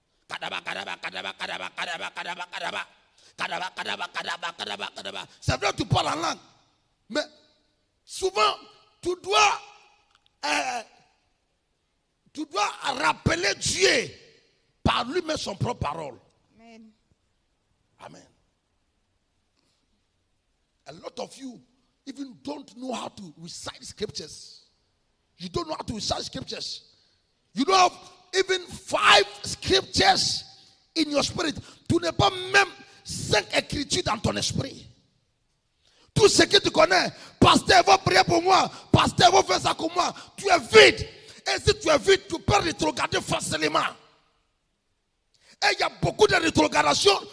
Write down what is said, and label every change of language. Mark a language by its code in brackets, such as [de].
[fr] C'est vrai que tu parles en langue, mais souvent tu dois rappeler Dieu par lui-même son propre parole. Amen. Amen. [en] A lot of you even don't know how to recite scriptures. You don't know how to recite scriptures. You don't have even 5 scriptures in your spirit. [fr] Tu n'as pas même 5 écritures dans ton esprit. Tout ce que tu connais, pasteur va prier pour moi, pasteur va faire ça comme moi, tu es vide. Et si tu es vide, tu peux rétrograder facilement. Et il y a beaucoup de rétrogradation.